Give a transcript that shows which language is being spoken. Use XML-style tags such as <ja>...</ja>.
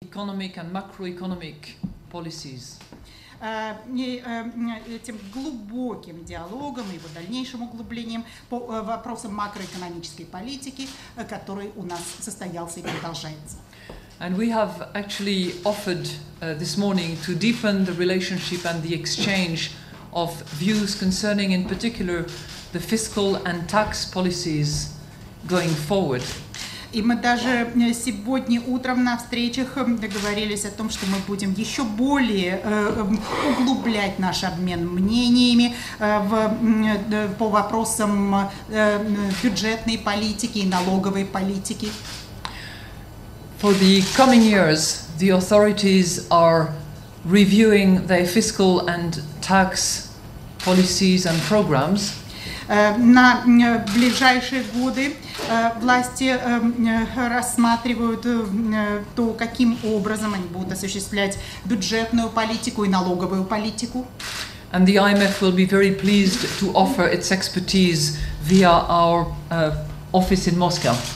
<en>economic and macroeconomic policies.</en> <ru>Этим глубоким диалогом и его дальнейшим углублением по вопросам макроэкономической политики, который у нас состоялся и продолжается.</ru> <en>And we have actually offered this morning to deepen the relationship and the exchange of views concerning in particular the fiscal and tax policies going forward.</en> <ru>И мы даже сегодня утром на встречах договорились о том, что мы будем еще более углублять наш обмен мнениями по вопросам бюджетной политики и налоговой политики.</ru> <en>For the coming years, the authorities are reviewing their fiscal and tax policies and programs.</en> <ru>На ближайшие годы власти рассматривают то, каким образом они будут осуществлять бюджетную политику и налоговую политику.</ru> <en>And the I.M.F. will be very pleased to offer its expertise via our office in Moscow.</en>